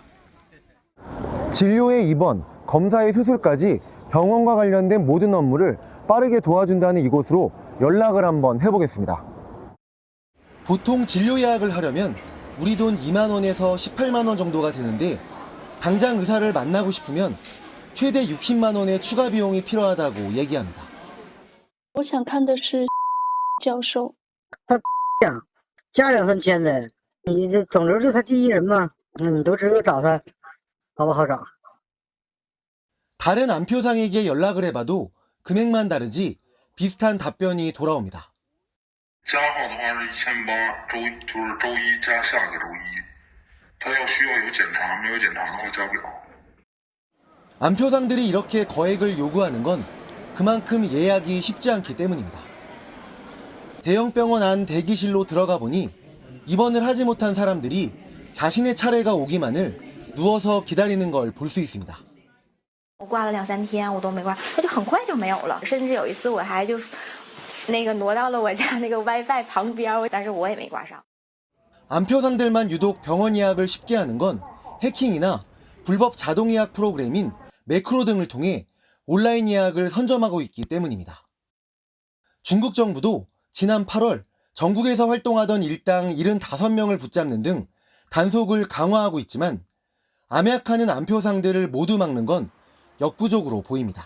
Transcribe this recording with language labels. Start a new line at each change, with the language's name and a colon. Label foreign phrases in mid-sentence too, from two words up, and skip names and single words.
Korean: 진료의 입원, 검사의 수술까지 병원과 관련된 모든 업무를 빠르게 도와준다는 이곳으로 연락을 한번 해보겠습니다. 보통 진료 예약을 하려면 우리 돈 2만 원에서 18만 원 정도가 드는데 당장 의사를 만나고 싶으면 최대 60만 원의 추가 비용이 필요하다고 얘기합니다.
Chinese: 我想看的是教授。加2,000的，你这肿瘤是他第一人嘛？你都知道找他，好不好找？
Korean: 다른 암표상에게 연락을 해봐도 금액만 다르지 비슷한 답변이 돌아옵니다.
Chinese: 加号的话是1800，就是周一加下个周一，他要需要有检查，没有检查的话加不了。
Korean: 암표상들이 이렇게 거액을 요구하는 건 그만큼 예약이 쉽지 않기 때문입니다. 대형 병원 안 대기실로 들어가 보니 입원을 하지 못한 사람들이 자신의 차례가 오기만을 누워서 기다리는 걸 볼 수 있습니다.
Chinese: 我挂了2-3天，我都没挂，它就很快就没有了。甚至有一次我还就挪到了我家那个 WiFi 旁边，但是我也没挂上。
Korean: 암표상들만 유독 병원 예약을 쉽게 하는 건 해킹이나 불법 자동 예약 프로그램인 매크로 등을 통해 온라인 예약을 선점하고 있기 때문입니다. 중국 정부도 지난 8월 전국에서 활동하던 일당 75명을 붙잡는 등 단속을 강화하고 있지만 암약하는 암표상들을 모두 막는 건 역부족으로 보입니다.